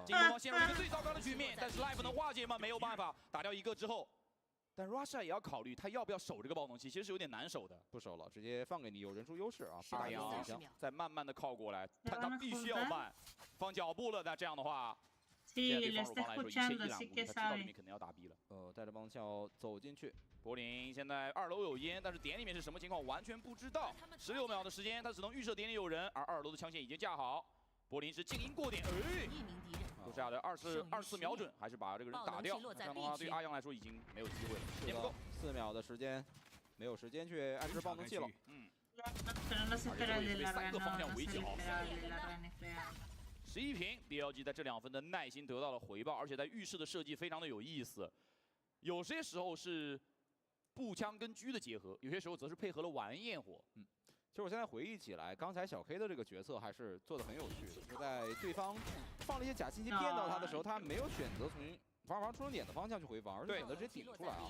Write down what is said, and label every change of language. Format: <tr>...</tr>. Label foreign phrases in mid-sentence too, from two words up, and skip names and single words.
<zh>进攻方陷入一个最糟糕的局面，但是 Life 能化解吗？没有办法，打掉一个之后。但 Russia 也要考虑他要不要守这个爆能器，其实是有点难守的。不守了，直接放给你，有人数优势啊。阿阳再慢慢的靠过来，但他必须要慢，放脚步了。那这样的话，</zh> <es>Sí, le está escuchando, así que</es> <zh>他知道里</zh> <es>sabe.</es> <zh>面肯定要打 B 了。带着帮校走进去。柏林现在2楼有烟，但是点里面是什么情况完全不知道。16秒的时间，他只能预设点里有人，而2楼的枪线已经架好。柏林是静音过点，留下的24秒准，还是把这个人打掉。这样的话，对阿阳来说已经没有机会了，时间不够，4秒的时间，没有时间去安置爆能器了。</zh> <es>Pero no se espera el de larga, no, no se le espera el de larga ni fea.</es> <zh>11 平 ，BLG 在这2分的耐心得到了回报，而且在浴室的设计非常的有意思。有些时候是步枪跟狙的结合，有些时候则是配合了玩焰火。其实我现在回忆起来，刚才小 K 的这个决策还是做的很有趣的。就在对方放了一些假信息骗到他的时候，他没有选择从防出生点的方向去回防，而是选择直接顶出来啊。</zh>